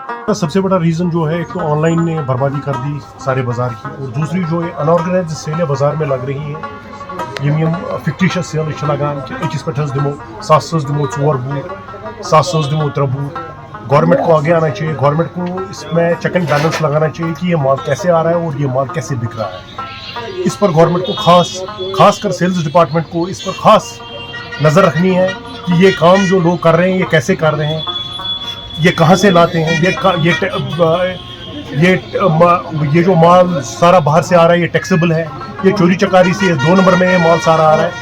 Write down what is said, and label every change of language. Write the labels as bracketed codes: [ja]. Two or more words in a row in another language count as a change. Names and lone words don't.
[hi] का सबसे बड़ा रीज़न जो है, एक तो ऑनलाइन ने बर्बादी कर दी सारे बाज़ार की, और दूसरी जो है अनऑर्गेनाइज्ड सेलें बाज़ार में लग रही हैं। [ks] यम फिक्टिशियस सेल लगान कि अकिस पे दिमो 700 दिमो 4 बूट 700 दिमो 3 बूट। [hi] गवर्नमेंट को आगे आना चाहिए, गवर्नमेंट को इसमें चेक एंड बैलेंस लगाना चाहिए कि ये माल कैसे आ रहा है और ये माल कैसे बिक रहा है। इस पर गवर्नमेंट को खासकर सेल्स डिपार्टमेंट को इस पर खास नज़र रखनी है कि ये काम जो लोग कर रहे हैं ये कैसे कर रहे हैं, ये कहाँ से लाते हैं, ये जो माल सारा बाहर से आ रहा है ये टैक्सेबल है, ये चोरी चकारी से 2 नंबर में ये माल सारा आ रहा है।